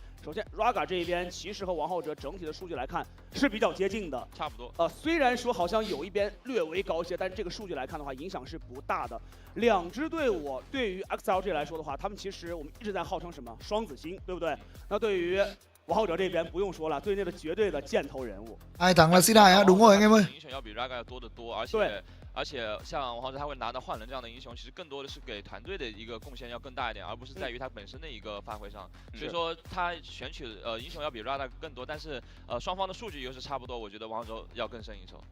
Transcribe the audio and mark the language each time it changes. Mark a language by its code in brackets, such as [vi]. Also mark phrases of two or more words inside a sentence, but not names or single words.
[zh] 首先 ，Raga 这一边其实和王浩哲整体的数据来看是比较接近的，差不多。虽然说好像有一边略微高一些，但是这个数据来看的话，影响是不大的。两支队伍对于 XLG 来说的话，他们其实我们一直在号称什么双子星，对不对？那对于王浩哲这边不用说了，队内的绝对的箭头人物。 [vi] Ai thắng là C2 á, đúng rồi anh em ơi. [zh] 英雄要比 Raga 要多得多，而且像王浩哲他会拿到幻人这样的英雄，其实更多的是给团队的一个贡献要更大一点，而不是在于他本身的一个发挥上。所以说他选取英雄要比 Raga 更多，但是双方的数据又是差不多，我觉得王浩哲要更胜一筹。